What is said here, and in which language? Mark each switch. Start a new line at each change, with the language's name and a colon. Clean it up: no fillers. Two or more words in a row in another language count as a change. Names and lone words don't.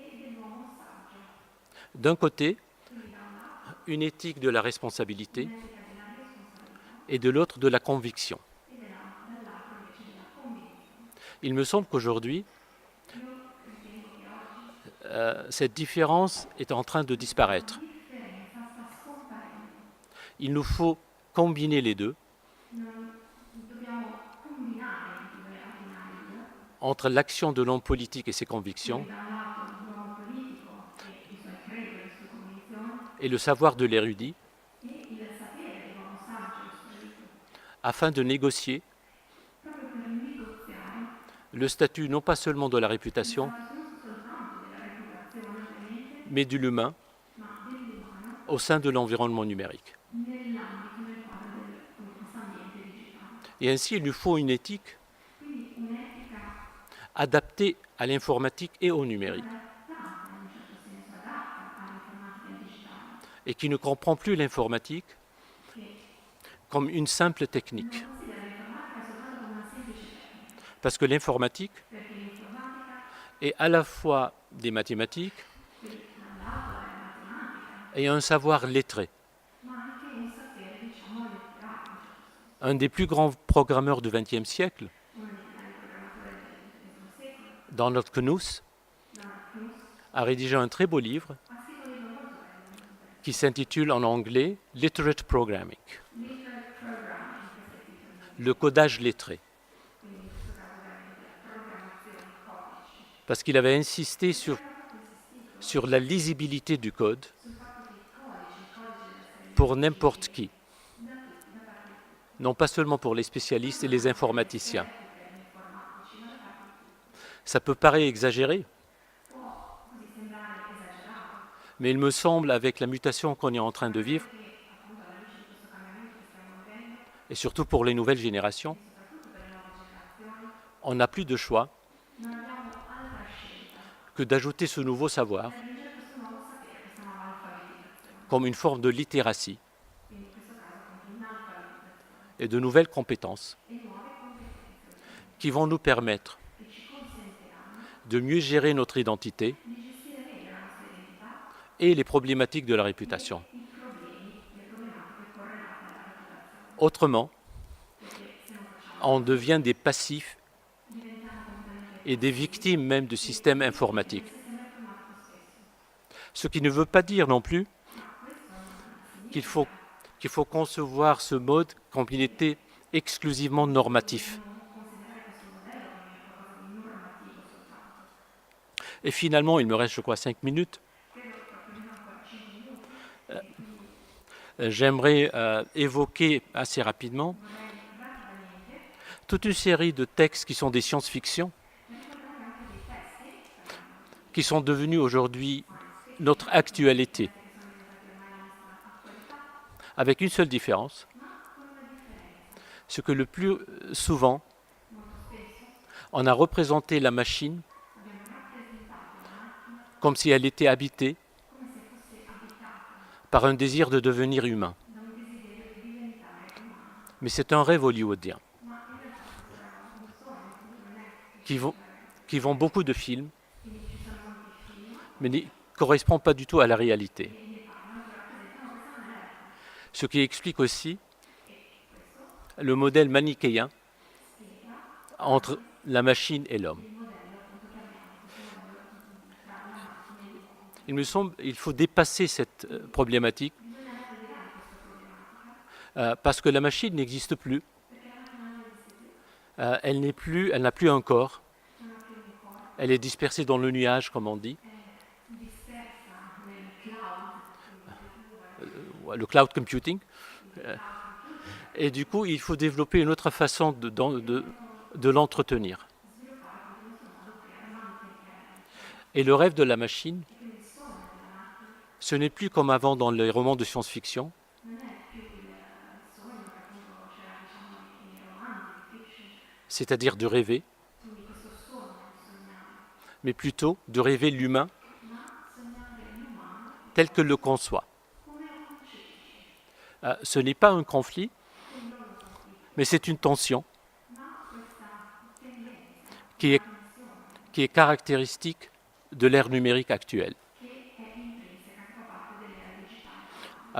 French: D'un côté, une éthique de la responsabilité et de l'autre de la conviction. Il me semble qu'aujourd'hui, cette différence est en train de disparaître. Il nous faut combiner les deux
Italian: dobbiamo combinare i due, abbinare i due,
French: entre l'action de l'homme politique et ses convictions
Italian: da un lato l'uomo politico e i suoi credi e le sue convinzioni
French: et le savoir de l'érudit
Italian: e il sapere dell'uomo saggio e spirito,
French: afin de négocier
Italian: proprio per negoziare
French: le statut non pas seulement de la réputation,
Italian: non soltanto della reputazione ovviamente,
French: mais de l'humain
Italian: ma dell'umano
French: au sein de l'environnement numérique.
Italian: nell'ambito nel quadro di questo ambiente digitale.
French: Et ainsi, il nous faut une éthique
Italian: Quindi un'etica
French: adaptée à l'informatique et au numérique,
Italian: adattata, in un certo senso adatta all'informatica e al digitale,
French: et qui ne comprend plus l'informatique
Italian: che
French: comme une simple technique.
Italian: non considera l'informatica soltanto come una semplice tecnica,
French: Parce que l'informatique
Italian: perché l'informatica,
French: est à la fois des mathématiques
Italian: quindi da un lato è matematica,
French: et un savoir lettré.
Italian: ma anche un sapere, diciamo, letterario, in un certo senso.
French: Un des plus grands programmeurs du XXe siècle,
Italian: Uno dei più grandi programmatori del XX secolo,
French: Donald Knuth,
Italian: Donald Knuth,
French: a rédigé un très beau livre
Italian: ha scritto un libro molto bello, molto interessante.
French: qui s'intitule en anglais Literate Programming,
Italian: Literate Programming, questo è il titolo del
French: le codage lettré,
Italian: quindi in questo caso veramente la programmazione di codici.
French: parce qu'il avait insisté
Italian: Perché aveva proprio insistito
French: sur la lisibilité du code
Italian: sul fatto che il codice deve essere
French: pour n'importe qui,
Italian: da tutti, da parte di tutti.
French: non pas seulement pour les spécialistes et les informaticiens.
Italian: Per gli informatici, ma da parte di tutti.
French: Ça peut paraître exagéré,
Italian: Può così sembrare esagerato,
French: mais il me semble, avec la mutation qu'on est en train de vivre,
Italian: perché appunto alla luce di questo cambiamento che stiamo vivendo,
French: et surtout pour les nouvelles générations,
Italian: e soprattutto per le nuove generazioni,
French: on n'a plus de choix
Italian: non abbiamo altra scelta
French: que d'ajouter ce nouveau savoir
Italian: che aggiungere questo nuovo sapere, questa nuova alfabetizzazione.
French: comme une forme de littératie
Italian: Quindi in questo caso appunto un'alfabetizzazione
French: et de nouvelles compétences
Italian: e nuove competenze
French: qui vont nous permettre
Italian: che ci consentiranno
French: de mieux gérer notre identité
Italian: di gestire meglio la nostra identità
French: et les problématiques de la réputation.
Italian: e i problemi, le problematiche correlate alla reputazione.
French: Autrement,
Italian: Perché se non facciamo
French: on devient des passifs
Italian: diventiamo completamente
French: et des victimes même du système informatique.
Italian: del sistema informatico stesso.
French: Ce qui ne veut pas dire non plus
Italian: Ma questo non
French: qu'il
Italian: significa
French: faut concevoir ce mode comme il était exclusivement normatif.
Italian: considerare questo modello come qualcosa di normativo soltanto.
French: Et finalement, il me reste, je crois, 5 minutes.
Italian: Credo proprio almeno ancora 5 minuti e quindi
French: J'aimerais évoquer assez rapidement
Italian: vorrei rapidamente
French: toute une série de textes qui sont des science-fiction,
Italian: ricordare anche dei testi
French: qui sont devenus aujourd'hui notre actualité,
Italian: che sono diventati ormai la nostra attualità,
French: avec une seule différence,
Italian: ma con una differenza.
French: c'est que le plus souvent,
Italian: Molto spesso
French: on a représenté la machine
Italian: abbiamo rappresentato la macchina
French: comme si elle était habitée
Italian: come se fosse abitata
French: par un désir de devenir humain.
Italian: da un desiderio di diventare umano.
French: Mais c'est un rêve hollywoodien
Italian: Ma in realtà questo era un sogno, quindi non è
French: qui vend beaucoup de films,
Italian: quindi ci sono molti film
French: mais ne correspond pas du tout à la réalité.
Italian: che ne parlano, che rappresentano questa non è la realtà.
French: Ce qui explique aussi
Italian: E questo
French: le modèle manichéen
Italian: spiega
French: entre la machine et l'homme.
Italian: il modello appunto che abbiamo, questo modello tra la macchina e l'uomo.
French: Il me semble qu'il faut dépasser cette problématique
Italian: Bisogna ravvedere questa problematica
French: parce que la machine n'existe plus.
Italian: perché la macchina non esiste più,
French: Elle n'a plus un corps.
Italian: non ha più un corpo,
French: Elle est dispersée dans le nuage, comme on dit,
Italian: è dispersa nel cloud, quindi
French: le
English: cloud computing.
French: Et du coup, il faut développer une autre façon de l'entretenir.
Italian: sviluppare appunto questo modo per mantenere.
French: Et le rêve de la machine,
Italian: E quindi il sogno della macchina
French: ce n'est plus comme avant dans les romans de science-fiction,
Italian: non è più il sogno che appunto c'era diciamo nei romanzi di fiction,
French: c'est-à-dire de rêver,
Italian: quindi questo sogno di sognare,
French: mais plutôt de rêver l'humain
Italian: ma sognare l'umano
French: tel que le conçoit.
Italian: come lo concepisce,
French: Ce n'est pas un conflit,
Italian: quindi non lo conflitto,
French: mais c'est une tension
Italian: ma questa tendenza,
French: qui est,
Italian: tensione
French: qui est caractéristique de l'ère numérique actuelle.
Italian: che è intrinseca, che fa parte dell'era digitale.